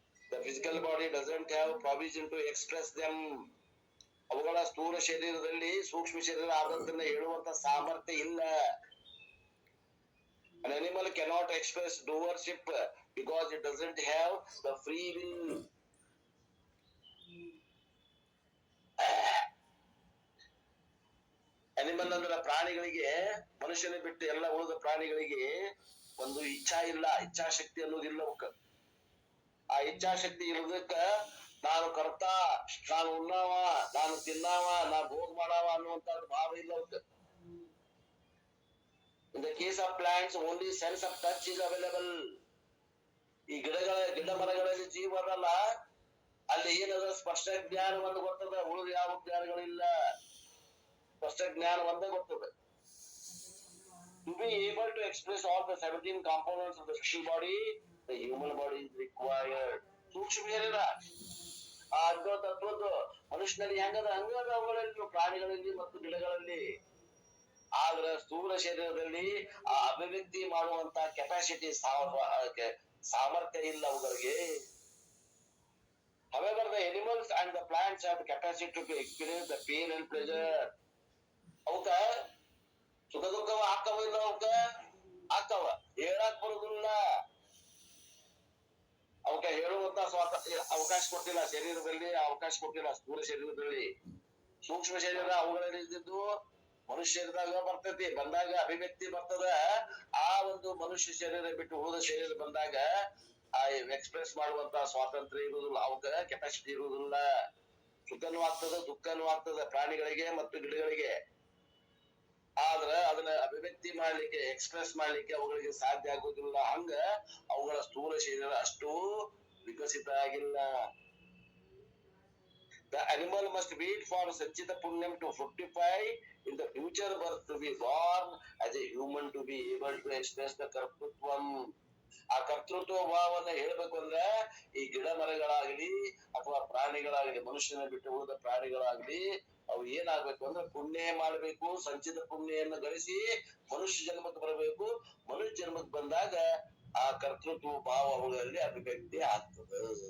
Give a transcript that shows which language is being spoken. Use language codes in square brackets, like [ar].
[en] The physical body doesn't have provision to express them. [kn] ಅವುಗಳ ಸ್ಥೂಲ ಶರೀರದಲ್ಲಿ ಸೂಕ್ಷ್ಮ ಶರೀರ ಆದದ್ದನ್ನ ಹೇಳುವಂತ ಸಾಮರ್ಥ್ಯ ಇಲ್ಲ. [en] An animal cannot express doership because it doesn't have the free will. [kn] Animal ಅಂದ್ರ ಪ್ರಾಣಿಗಳಿಗೆ, ಮನುಷ್ಯನ ಬಿಟ್ಟು ಎಲ್ಲ ಉಳಿದ ಪ್ರಾಣಿಗಳಿಗೆ ಒಂದು ಇಚ್ಛಾ ಇಲ್ಲ, ಇಚ್ಛಾಶಕ್ತಿ ಅನ್ನೋದಿಲ್ಲ ಅವಕ್ಕ. ಆ ಇಚ್ಛಾಶಕ್ತಿ ಇರೋದಕ್ಕ ನಾನು ಕರ್ತ, ನಾನು ಉಣ್ಣಾವ, ನಾನು ತಿನ್ನಾವ, ನಾನು ಭೋಗ ಮಾಡಾವ ಅನ್ನುವಂಥದ್ದು ಭಾವ ಇಲ್ಲ ಅವಕ್ಕ. [en] In the case of plants, only sense of touch is available. [kn] ಈ ಗಿಡ ಮರಗಳಲ್ಲಿ ಜೀವ ಅದಲ್ಲ, ಅಲ್ಲಿ ಏನದ ಸ್ಪಷ್ಟ ಜ್ಞಾನ ಒಂದು ಗೊತ್ತದ, ಉಳಿದ ಯಾವ ಜ್ಞಾನಗಳಿಲ್ಲ. ಸ್ಪಷ್ಟ ಜ್ಞಾನ ಒಂದೇ ಗೊತ್ತದ. [en] To be able to express all the 17 components of the physical body, the human body is required. [kn] ಸೂಕ್ಷ್ಮ ಶರೀರ ಆ ತತ್ವದ್ದು ಮನುಷ್ಯನಲ್ಲಿ ಹೆಂಗದ ಹಂಗದ ಅವುಗಳಲ್ಲಿ, ಪ್ರಾಣಿಗಳಲ್ಲಿ ಮತ್ತು ಗಿಡಗಳಲ್ಲಿ. ಆದ್ರ ಸ್ಥೂಲ ಶರೀರದಲ್ಲಿ ಆ ಅಭಿವ್ಯಕ್ತಿ ಮಾಡುವಂತ ಕೆಪಾಸಿಟಿ, ಸಾಮರ್ಥ್ಯ ಇಲ್ಲ ಅವುಗಳಿಗೆ. [en] However, the animals and the plants have the capacity to experience the pain and pleasure. [kn] ಅವಕ್ಕ ಸುಖ ದುಃಖವ ಹಾಕವ ಇಲ್ಲ, ಅವಕ್ಕ ಹಾಕವ, ಹೇಳಕ್ ಬರುದಿಲ್ಲ. ಅವಕ್ಕ ಹೇಳುವಂತ ಅವಕಾಶ ಕೊಟ್ಟಿಲ್ಲ ಶರೀರದಲ್ಲಿ, ಅವಕಾಶ ಕೊಟ್ಟಿಲ್ಲ ಸ್ಥೂಲ ಶರೀರದಲ್ಲಿ. ಸೂಕ್ಷ್ಮ ಶರೀರ ಅವುಗಳಲ್ಲಿ ಇದ್ದಿದ್ದು ಮನುಷ್ಯ ಶರೀರದಾಗ ಬರ್ತೈತಿ. ಬಂದಾಗ ಅಭಿವ್ಯಕ್ತಿ ಬರ್ತದ. ಆ ಒಂದು ಮನುಷ್ಯ ಶರೀರ ಬಿಟ್ಟು ಉಳಿದ ಶರೀರ ಬಂದಾಗ ಆ ಎಕ್ಸ್ಪ್ರೆಸ್ ಮಾಡುವಂತ ಸ್ವಾತಂತ್ರ್ಯ ಇರುವುದಿಲ್ಲ, ಅವಕ್ಕ ಕೆಪಾಸಿಟಿ ಇರುವುದಿಲ್ಲ. ಸುಖನೂ ಆಗ್ತದ, ದುಃಖನೂ ಆಗ್ತದ ಪ್ರಾಣಿಗಳಿಗೆ ಮತ್ತು ಗಿಡಗಳಿಗೆ. ಆದ್ರ ಅದನ್ನ ಅಭಿವ್ಯಕ್ತಿ ಮಾಡ್ಲಿಕ್ಕೆ, ಎಕ್ಸ್ಪ್ರೆಸ್ ಮಾಡ್ಲಿಕ್ಕೆ ಅವುಗಳಿಗೆ ಸಾಧ್ಯ ಆಗುದಿಲ್ಲ. ಹಂಗ ಅವುಗಳ ಸ್ಥೂಲ ಶರೀರ ಅಷ್ಟು ವಿಕಸಿತ ಆಗಿಲ್ಲ. [en] The animal must wait for Sanchita Punyam to fructify in the future birth to be born as a human to be able to express the ಕರ್ತೃತ್ವಂ. [kn] ಆ ಕರ್ತೃತ್ವ ಭಾವನ ಹೇಳ್ಬೇಕು ಅಂದ್ರೆ ಈ ಗಿಡ ಮರಗಳಾಗಲಿ ಅಥವಾ ಪ್ರಾಣಿಗಳಾಗಲಿ, ಮನುಷ್ಯನ ಬಿಟ್ಟು ಉಳಿದ ಪ್ರಾಣಿಗಳಾಗಲಿ, ಅವು ಏನಾಗ್ಬೇಕು ಅಂದ್ರೆ ಪುಣ್ಯ ಮಾಡ್ಬೇಕು, ಸಂಚಿತ ಪುಣ್ಯನ್ನು ಗಳಿಸಿ ಮನುಷ್ಯ ಜನ್ಮಕ್ಕೆ ಬರಬೇಕು. ಮನುಷ್ಯ ಜನ್ಮಕ್ಕೆ ಬಂದಾಗ ಆ ಕರ್ತೃತ್ವ ಭಾವ ಅವುಗಳಲ್ಲಿ ಅಭಿವ್ಯಕ್ತಿ ಆಗ್ತದೆ.